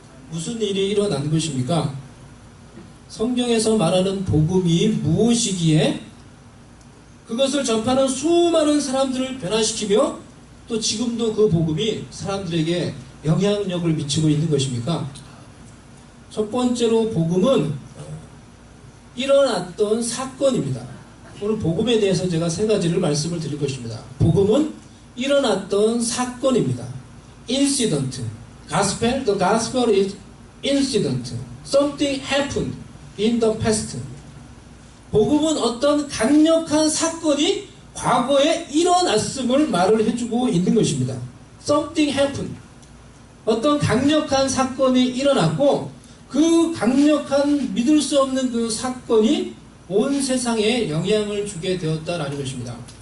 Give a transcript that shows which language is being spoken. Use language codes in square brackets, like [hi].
[ko] 무슨 일이 일어난 것입니까? 성경에서 말하는 복음이 무엇이기에 그것을 전파하는 수많은 사람들을 변화시키며 또 지금도 그 복음이 사람들에게 영향력을 미치고 있는 것입니까? 첫 번째로 복음은 일어났던 사건입니다. 오늘 복음에 대해서 제가 세 가지를 말씀을 드릴 것입니다. 복음은 일어났던 사건입니다. [en] Incident. Gospel, the gospel is incident. Something happened in the past. [ko] 복음은 어떤 강력한 사건이 과거에 일어났음을 말을 해주고 있는 것입니다. [en] Something happened. [ko] 어떤 강력한 사건이 일어났고 그 강력한 믿을 수 없는 그 사건이 온 세상에 영향을 주게 되었다라는 것입니다.